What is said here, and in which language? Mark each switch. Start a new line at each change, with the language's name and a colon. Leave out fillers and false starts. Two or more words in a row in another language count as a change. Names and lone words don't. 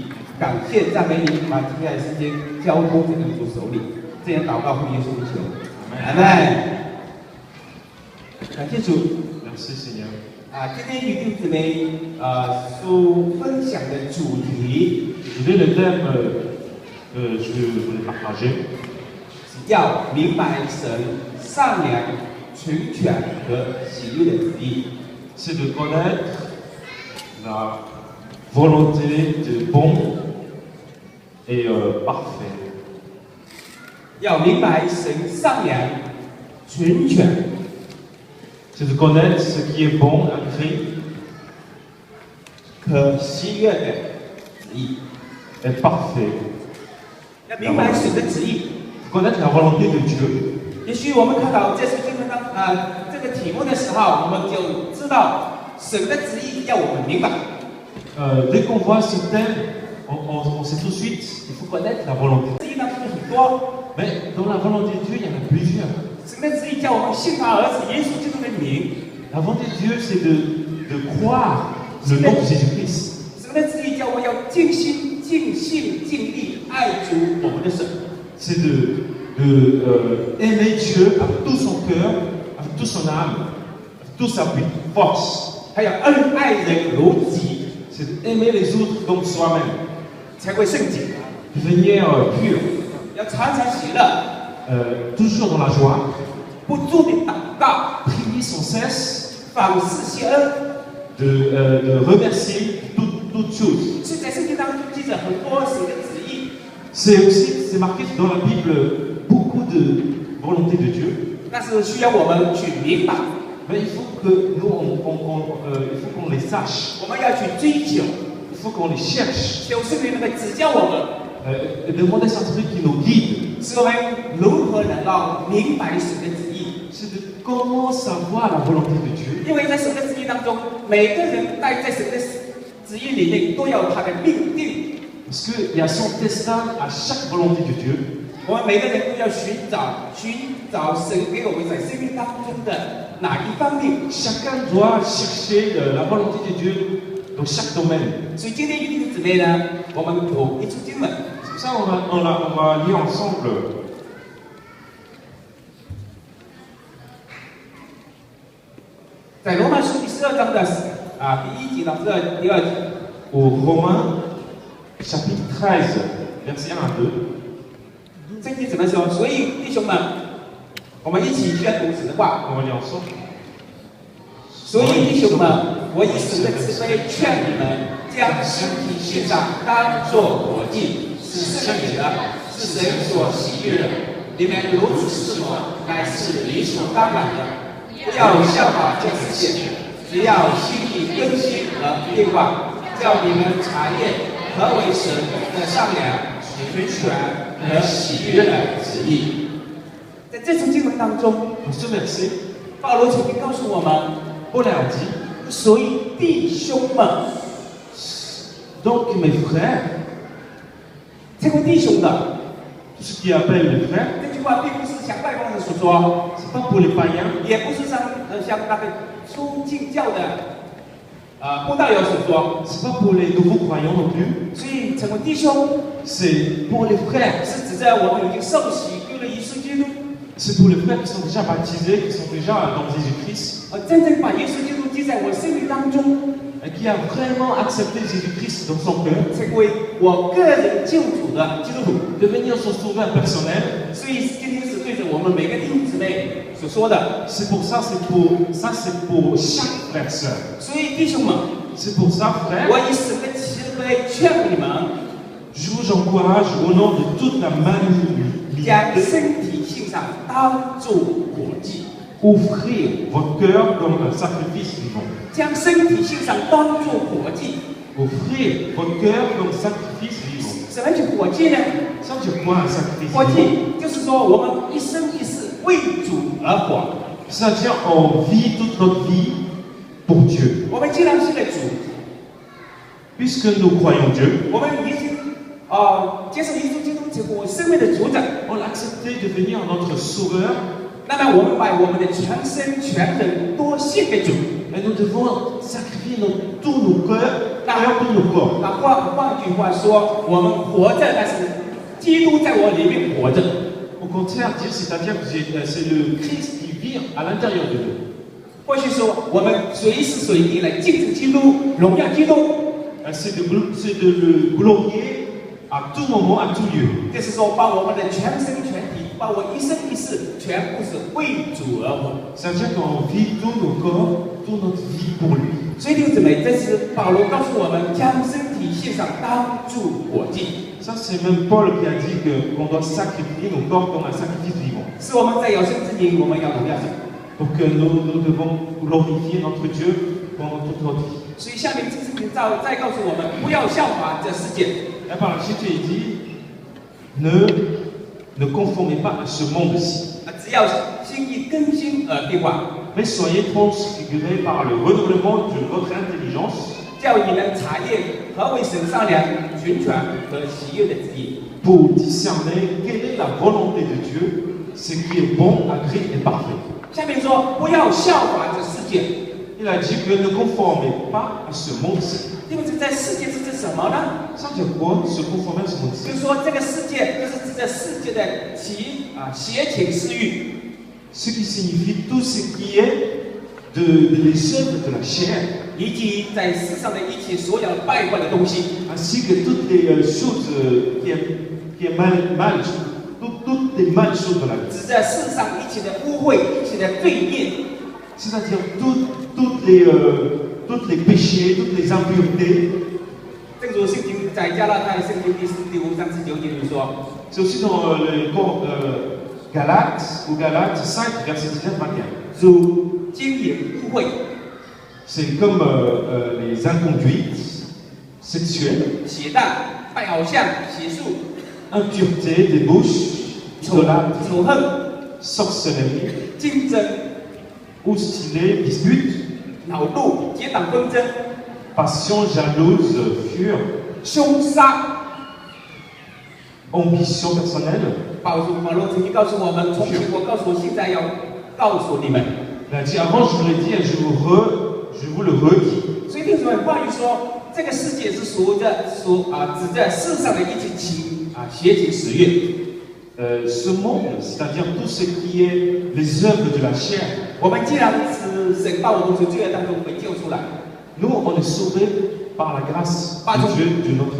Chinese: 感谢赞美你，把接下来的时间交托在主手里。这样祷告奉耶稣的求，阿门。感谢主。
French: Merci Seigneur.
Chinese: 今天与弟兄姊妹所分享的主题，
French: Le thème que je voulais partager,
Chinese: 要明白神善良、全权和喜悦的旨意。
French: c'est de connaître la volonté de bon et parfait.
Chinese: 要明白神善良、全权。
French: C'est de connaître ce qui est bon à Christ
Chinese: 可喜悦的旨意，
French: et parfait.
Chinese: 要明白神的旨意。
French: Connaître la volonté de Dieu.
Chinese: 也许我们看到这次经文当这个题目的时候，我们就知道神的旨意要我们明白。
French: Dès qu'on voit ce thème, on sait tout de suite, il faut connaître la volonté.
Chinese: 旨意当中有很多，
French: Mais dans la volonté de Dieu, il y en a plusieurs.
Chinese: 神的旨意叫我们信他儿子耶稣基督的名。
French: La volonté de Dieu, c'est de croire le nom de Jésus-Christ.
Chinese: 神的旨意叫我们要尽心、尽性、尽力爱主我们的神。
French: C'est aimer Dieu avec tout son cœur, avec toute son âme, avec toute sa force.
Chinese: 还要恩爱人如己，
French: C'est d'aimer les autres comme soi-même.
Chinese: 才会圣洁。
French: Devenir pur.
Chinese: 要常常喜乐，
French: Toujours dans la joie.
Chinese: 不住的祷告，
French: Prier sans cesse.
Chinese: 凡事谢恩。
French: De remercier toutes choses.
Chinese: 所以在圣经当中记着很多神的旨意。
French: C'est marqué dans la Bible beaucoup de volonté de Dieu.
Chinese: 但是需要我们去明白，
French: Mais il faut que nous, il faut qu'on les sache.
Chinese: 我们要去追求，
French: Il faut qu'on les cherche.
Chinese: 求圣灵能够指教我们，
French: Demander Saint-Esprit qui nous guide.
Chinese: 使我们如何能够明白神的旨意。
French: C'est de comment savoir la volonté de Dieu.
Chinese: 因为在神的旨意当中，每个人在神的旨意里面都有他的命定。
French: Parce qu'il y a son destin à chaque volonté de Dieu.
Chinese: 我们每个人都要寻找神给我们在生命当中的哪一方面。
French: Chacun doit chercher la volonté de Dieu dans chaque domaine.
Chinese: 所以今天弟兄姊妹呢，我们读一处经文。
French: C'est pour ça qu'on va lire ensemble.
Chinese: 在罗马书第12章的第1节到第2节。
French: Au Romains, chapitre 13, versets 1 à 2.
Chinese: 圣经怎么说？所以弟兄们，我们一起宣读神的话。
French: On va lire ensemble.
Chinese: 所以弟兄们，我以神的慈悲劝你们，将身体献上，当作活祭，是圣洁的，是神所喜悦的。你们如此侍奉，乃是理所当然的。不要效法这世界，只要心意更新和变化，叫你们查验何为神的善良、全和喜悦的旨意。在这次经文当中，
French: Dans ce verset,
Chinese: 保罗曾经告诉我们，
French: Paul a dit
Chinese: 所以弟兄们，
French: Donc mes frères,
Chinese: 称为弟兄的
French: tout ce qui appelle les frères,
Chinese: 这句话，并不是向外邦人所说，
French: c'est pas pour les païens,
Chinese: 也不是像那个初进教的布道友所说。
French: c'est pas pour les nouveaux croyants non plus,
Chinese: 所以成为弟兄，
French: c'est pour les frères.
Chinese: 是指在我们已经受洗归了耶稣基督，
French: C'est pour les frères qui sont déjà baptisés, qui sont déjà dans Jésus-Christ,
Chinese: 真正把耶稣基督记在我生命当中，
French: et qui a vraiment accepté Jésus-Christ dans son cœur,
Chinese: 成为我个人救主的基督徒。
French: devenir son sauveur personnel.
Chinese: 所以今天是对着我们每个弟兄姊妹所说的。
French: C'est pour ça, c'est pour chaque frère sœur.
Chinese: 所以弟兄们，
French: C'est pour ça, frère,
Chinese: 我以神的慈悲劝你们，
French: je vous encourage au nom de toute la
Chinese: 将
French: magnanimité,
Chinese: 身体献上，当作活祭。
French: offrir votre cœur comme un sacrifice vivant.
Chinese: 将身体献上，当作活祭。
French: Offrir votre cœur comme sacrifice vivant.
Chinese: 什么叫活祭呢？
French: Ça veut dire quoi un sacrifice
Chinese: 活
French: vivant?
Chinese: 祭就是说，我们一生一世为主而活。
French: C'est-à-dire on vit toute notre vie pour Dieu.
Chinese: 我们既然信了主，
French: Puisque nous croyons Dieu,
Chinese: 我们已经接受耶稣基督成为我生命的主宰，
French: on l'a accepté de devenir notre sauveur,
Chinese: 那么我们把我们的全身全人都献给主。
French: et nous devons sacrifier tous nos cœurs, tous nos corps.
Chinese: 那换句话说，我们活着，但是基督在我里面活着。
French: Au contraire, c'est-à-dire que c'est le Christ qui vit à l'intérieur de nous.
Chinese: 或许说，我们随时随地来敬敬基督，荣耀基督。
French: C'est de le glorifier à tout moment, à tout lieu.
Chinese: 就是说，把我们的全身全体，把我一生一世，全部是为主而活。
French: C'est-à-dire qu'on vit tous nos corps, toute notre vie pour lui.
Chinese: 所以弟兄姊妹，这是保罗告诉我们，将身体献上，当作活祭。
French: Ça, c'est même Paul qui a dit qu'on doit sacrifier nos corps comme un sacrifice vivant.
Chinese: 是我们在有生之年，我们要荣耀神。
French: Donc nous devons glorifier notre Dieu pendant toute notre vie.
Chinese: 所以下面这是再告诉我们，不要效法这世界。
French: Et par la suite, il dit ne conformez pas à ce monde-ci,
Chinese: 只要心意更新而变化，
French: mais soyez transfigurés par le renouvellement de votre intelligence
Chinese: 叫你能查验何为神善良、全全和喜悦的旨意。
French: pour discerner quelle est la volonté de Dieu, ce qui est bon, agréable et parfait.
Chinese: 下面说，不要效法这世界。
French: Il a dit que ne conformez pas à ce monde-ci.
Chinese: 因为这在世界是指什么呢？
French: Ça veut dire quoi, se conformer à ce monde-ci?
Chinese: 就是说，这个世界就是指这世界的邪情私欲，
French: Ce qui signifie tout ce qui est les œuvres de la chair,
Chinese: 以及在世上的一切所有败坏的东西。
French: ainsi que toutes les choses qui est mal, toutes les mal choses de la vie.
Chinese: 指在世上一切的污秽、一切的罪孽。
French: C'est-à-dire toutes les péchés, toutes les impuretés.
Chinese: 正如圣经在加拉太圣经第5章19节里说，
French: C'est aussi dans le Galates 5, verset 19-21.
Chinese: 如奸淫污秽、
French: C'est comme les inconduites sexuelles,
Chinese: 邪荡、拜偶像、邪术、
French: impureté, débauche,
Chinese: 仇
French: idolâtre,
Chinese: 仇恨、
French: sorcellerie,
Chinese: 竞争、
French: hostilité, dispute,
Chinese: 恼怒、结党纷争、
French: passion, jalouse, fureur,
Chinese: 凶杀。
French: ambition personnelle.
Chinese: 保罗曾经告诉我们，从前我告诉我，现在要告诉你们。
French: Il a dit avant, je vous l'ai dit, et je vous le redis.
Chinese: 所以弟兄们，关于说这个世界是指着世上的一切邪情私欲。
French: Ce monde, c'est-à-dire tout ce qui est les œuvres de la chair.
Chinese: 我们既然是神把我们从罪恶当中被救出来，
French: Nous, on est sauvés par la grâce de Dieu de notre